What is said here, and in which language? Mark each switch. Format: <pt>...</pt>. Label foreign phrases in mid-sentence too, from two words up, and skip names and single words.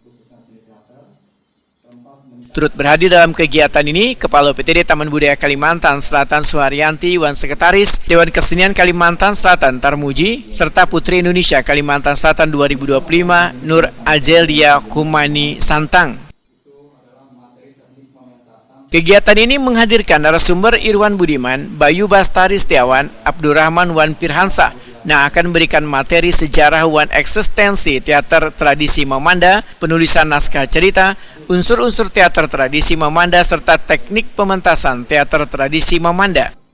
<id>Turut berhadir dalam kegiatan ini Kepala UPTD Taman Budaya Kalimantan Selatan Suharyanti, Wan Sekretaris Dewan Kesenian Kalimantan Selatan Tarmuji, serta Putri Indonesia Kalimantan Selatan 2025 Nur Azelia Kumani Santang. Kegiatan ini menghadirkan narasumber Irwan Budiman, Bayu Bastari Setiawan, Abdurrahman Wan Pirhansa, yang akan memberikan materi sejarah Wan eksistensi teater tradisi Mamanda, penulisan naskah cerita, unsur-unsur teater tradisi Mamanda, serta teknik pementasan teater tradisi Mamanda.</id>